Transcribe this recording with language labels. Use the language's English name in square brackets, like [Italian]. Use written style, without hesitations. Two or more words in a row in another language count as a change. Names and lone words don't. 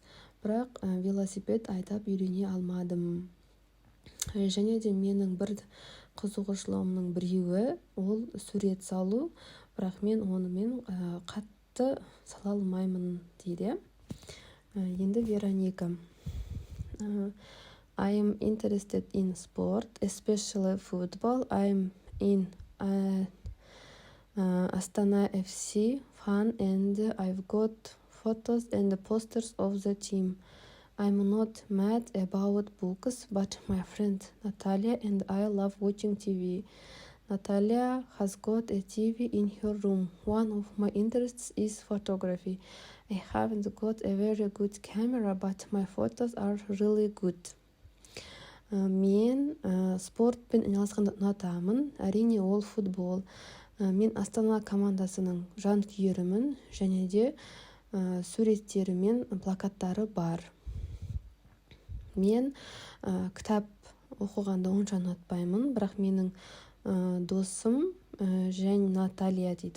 [Kazakh] Бірақ велосипед айдап үйрене алмадым. Және де менің бір қызығушылығымның біреуі ол сурет салу, бірақ мен онымен қатты сала алмаймын дейді. Енді Вероника. [English] I am interested in sport, especially football. I'm in Astana FC fan and I've got photos and posters of the team. I'm not mad about books, but my friend Natalia and I love watching TV. Natalia has got a TV in her room. One of my interests is photography. I haven't got a very good camera, but my photos are really good. [Kazakh] Мен спортпен айналысқанды ұнатамын, әрине ол футбол. Мен Астана командасының жанкүйерімін, және де суреттері мен плакаттары бар. Мен кітап оқығанды онша ұнатпаймын, бірақ менің досым және Наталья дейді.